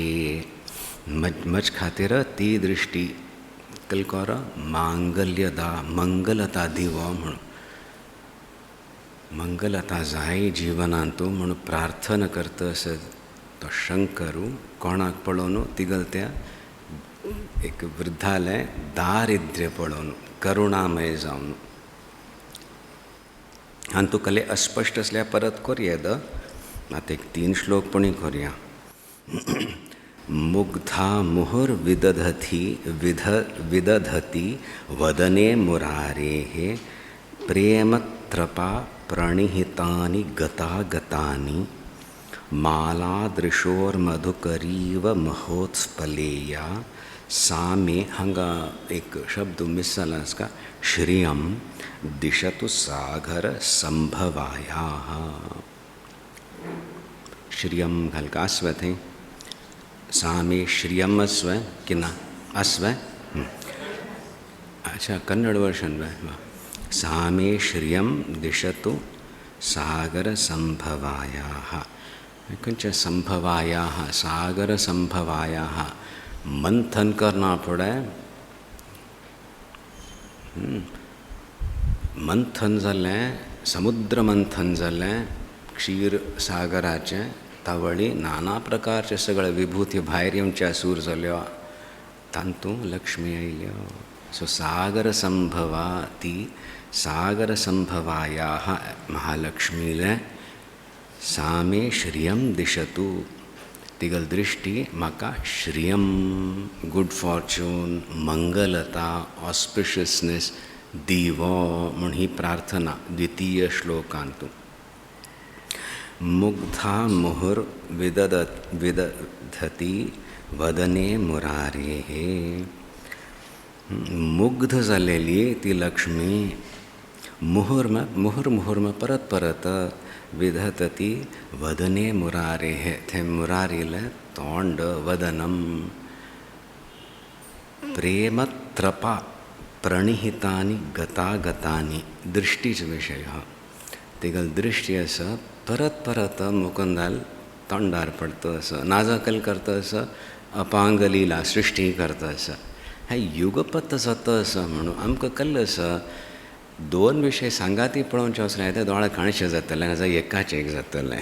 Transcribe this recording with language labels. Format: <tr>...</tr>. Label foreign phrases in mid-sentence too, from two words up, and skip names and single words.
<kok>मज खातीर ती दृश्टी कलकोर मांगल्यदा मंगलता दिवो म्हणून मंगलता जाय जिवनांतू म्हणून प्रार्थना करता आसा तो शंकरू कोणाक पळोवन तिगल त्या एक वृद्धालय दारिद्र्य पळोवन करुणामय जावन. आनी तुका अस्पश्ट असल्या परत करया आतां एक 3 श्लोक पणी करया.</kok> <sa>मुग्धा मुहुर विदधती वदने मुरारेः प्रेमत्रपा प्रणिहितानि गतागतानि मालादृशोर्मधुकरीव महोत्स्फलेया सा मे.</sa> <kok>हांगा एक शब्द मिस जाला का</kok> <sa>श्रियम दिशतु सागर संभवायाः.</sa> <kok>श्रियम घालका अस्व थंय</kok> <sa>सा मे श्रियम</sa> <kok>अस्व कि ना अस्व.</kok> <sa>अच्छा कन्नड वर्शन सा मे श्रियम दिशतु सागर संभवायाः. खंयच संभवायाः सागर संभवायाः</sa> <hi>मंथन करना पड़े.</hi> <kok>मंथन जालें समुद्र मंथन जालें क्षीर सागराचें तावळी नाना प्रकारचे सगळे विभूती भायर येवच्या सूर जाल्यो तांतू लक्ष्मी आयल्यो. सो</kok> <sa>सागर संभवा</sa> <kok>ती</kok> <sa>सागर संभवायाः</sa> <kok>महालक्ष्मीले</kok> <sa>सा मे श्रियम दिशतु.</sa> <kok>तिगल दृष्टी म्हाका श्रियम</kok> <en>good fortune</en> <kok>मंगलता ऑस्पिशियसनेस दिवो म्हूण ही प्रार्थना 2 श्लोकांतू.</kok> <sa>मुग्धा मुहुर विदधती वदने मुरारेः.</sa> <kok>मुग्ध जालेली ती लक्ष्मी मुहुर परत</kok> <sa>विदधती वदने मुरारेः.</sa> <kok>थंय मुरारीले तोंड</kok> <sa>वदनम प्रेमत्रपा प्रणिहितानि गतागतानि.</sa> <kok>दृष्टीच विशय तिगल दृष्टी आसा परत मुकुंदाल तोंडार पडता आसा नाजाकल करता आसा अपांग लीला सृष्टी करता आसा. हें युगपत जाता आसा म्हणून आमकां कळ्ळें आसा 2 विशय सांगाती पळोवचे वचले ते दोळे काणशे जातले नाजाल्यार एकाच एक जातलें.</kok>